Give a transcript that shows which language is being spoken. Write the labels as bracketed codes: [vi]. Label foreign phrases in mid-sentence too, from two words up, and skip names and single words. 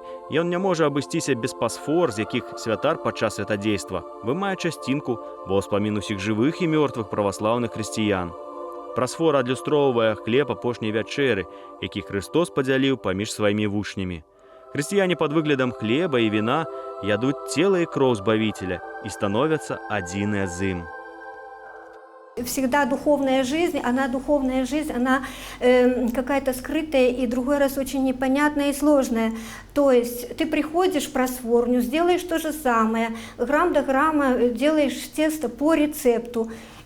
[be] Ён не можа абысціся без пасфор, з якіх святар падчас святадзейства вымае часцінку ва ўспамін усіх жывых і мёртвых праваслаўных хрысціян. Прасфора адлюстроўвае хлеб апошняй вячэры, які Хрыстос падзяліў паміж сваімі вучнямі. [ru] Хрысціяне под выглядом хлеба и вина ядут тело и кровь Збавителя и становятся одиное з им. Всегда духовная жизнь, она какая-то скрытая и другой раз очень непонятная и сложная. То есть ты приходишь в просфорню, сделаешь то же самое, грамм до грамма делаешь тесто по рецепту.